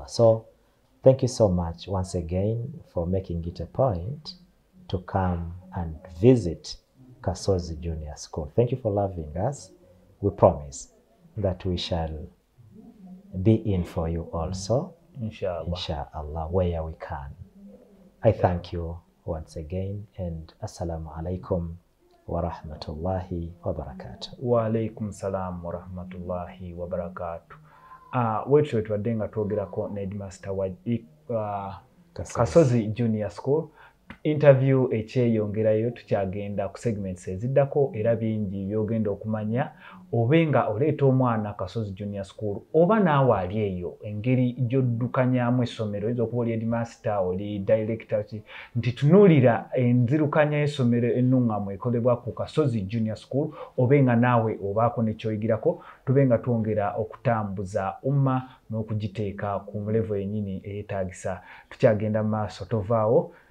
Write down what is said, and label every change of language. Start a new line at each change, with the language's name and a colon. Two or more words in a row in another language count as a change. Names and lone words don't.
English: So thank you so much once again for making it a point to come and visit Kasozi Junior School. Thank you for loving us. We promise that we shall be in for you also, inshallah, where we can. I thank you once again, and
Arabic: السلام عليكم ورحمة الله وبركاته. وعليكم السلام ورحمة الله وبركاته.
Ganda: Wetu twadde nga twogerako ne headmaster wa Kasozi Junior School. Interview ekyeyongerayo tukyagenda ku segments eziddako era bingi byogenda okumanya obenga oleeta omwana Kasozi Junior School oba naawe ali eyo engeri gy'oddukanyamu essomero oyinza okuba oli headmaster oli director nti tunuulira enzirukanya y'essomero ennungamu ekolebwa ku Kasozi Junior School obenga naawe obaako ne kyoyigirako tubenga twongera okutambuza umma n'okugiteeka ku level yennyini eyeetaagisa tukyagenda mu maaso tovaawo.